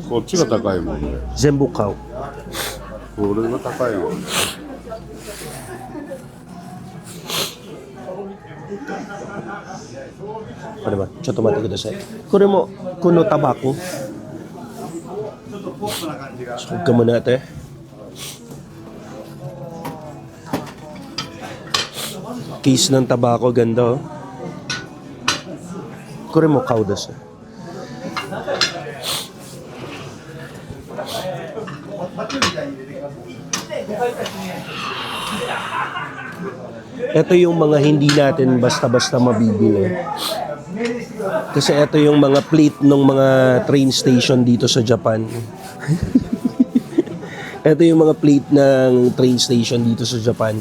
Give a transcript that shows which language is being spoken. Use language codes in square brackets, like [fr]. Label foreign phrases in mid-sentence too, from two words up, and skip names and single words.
[ja] こっちが高いもんね全部買お. これが高いもんね [tl] Ano ba? [ja] ちょっと待ってください。これも、このタバコ。 [tl] Huwag ka muna ate. Case ng tabako, ganda oh. [ja] これも買うです。 [tl] Ito yung mga hindi natin basta-basta mabibili. Kasi ito yung mga plate ng mga train station dito sa Japan. Ito yung mga plate ng train station dito sa Japan.